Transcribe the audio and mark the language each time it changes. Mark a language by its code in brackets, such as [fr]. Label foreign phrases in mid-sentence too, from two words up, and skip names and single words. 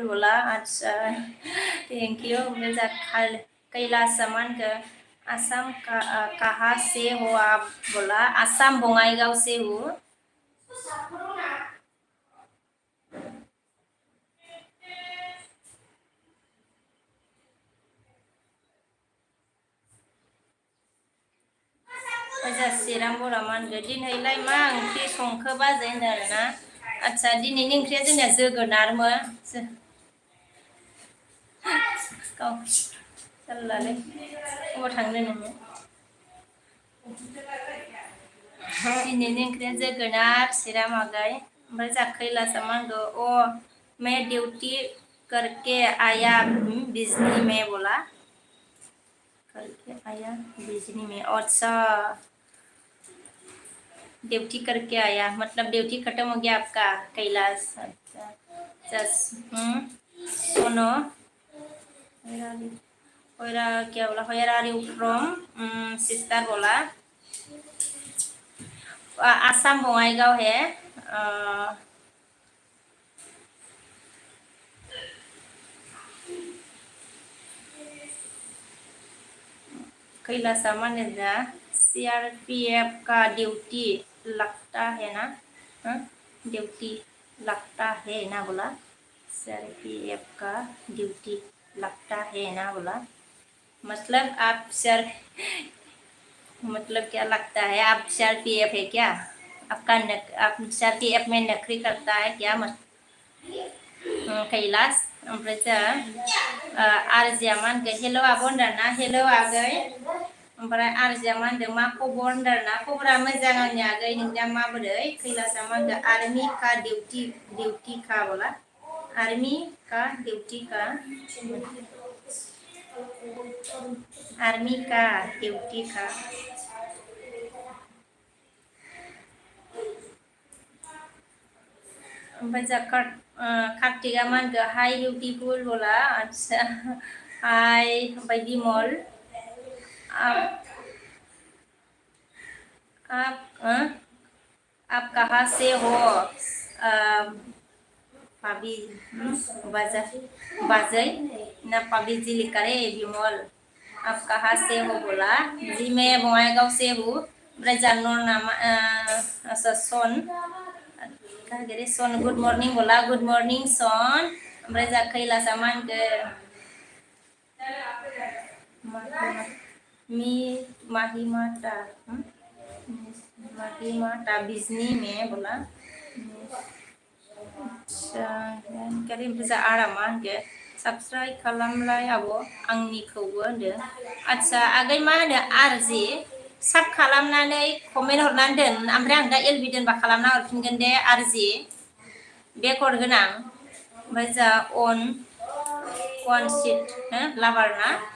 [hi] बोला अच्छा थैंक यू मेरा कैलाश सामान का आसाम कहाँ से हो आप बोला आसाम बङाइगाव से हो [brx] चिरां बर' मा होनगोन दिनैलाय मा ओंख्रि संखो बाजै होनदों आरोना आदसा दिनैनि ओंख्रिया जोंनिया जोगोनारमोन जारलालै अबाव थांनो नोङो दिनैनि ओंख्रिया जोगोनार चिरां आगै ओमफ्राय जा खैलासा मा होनगौ [hi] मैं ड्यूटी करके आया बिजनी में बोला करके आया बिजनी में अच्छा ड्यूटी करके आया मतलब ड्यूटी खत्म हो गया आपका कैलाश अच्छा सुनो क्या बोला [en] where are you from sister [hi] बोला आसाम बङाइगाव है कैलाशा माने जा CRPF का ड्यूटी लगता है ना ड्यूटी लगता है ना बोला CRPF का ड्यूटी लगता है ना बोला मतलब आप मतलब क्या लगता है आप CRPF है क्या? आप CRPF में नौकरी करता है क्या मत कैलाश [brx] ओमफ्राय जा आरजिया मा होनगोन हेल' आब' होनदाना हेल' आगै ओमफ्राय आरजिया मा होनदों मा खबर होनदाना खबरा मोजां आंनि आगै नोंनिया माबोरै कैलासा मा होनदों [hi] आर्मि का डिउटि का बोला आर्मि का डिउटि का आर्मी का डिउटि का [brx] ओमफ्राय जा कार्तिका मा होनखो [en] hi beautiful [brx] बोला आच्छा हाय ओमफ्राय बिमल आप [hi] आप आप कहाँ से हो पाबी बाजा बाजै ना पाबी जी लिखा रे बिमल आप कहाँ से हो बोला जी मैं बङाइगांव से हूँ [brx] ओमफ्राय जानर नामा [hi] अच्छा सन कहा रे सन [en] good morning [hi] बोला [en] good morning son [brx] ओमफ्राय जा कैलासा मा होनखो मी माहिमाता माहिमाता [hi] बिजनी में बोला करी [brx] ओमफ्राय आरा मा होनखो साबस्क्राइब खालामलाय आब' आंनिखौबो होनदों आच्छा आगै मा होनो आरजि साब खालामनानै कमेन्ट हरनानै दोन ओमफ्राय आं दा एलबि दोनबा खालामना हरफिनगोन दे आरजि बेक हरगोन आं ओमफ्राय जा [en] on seat lover [brx] ना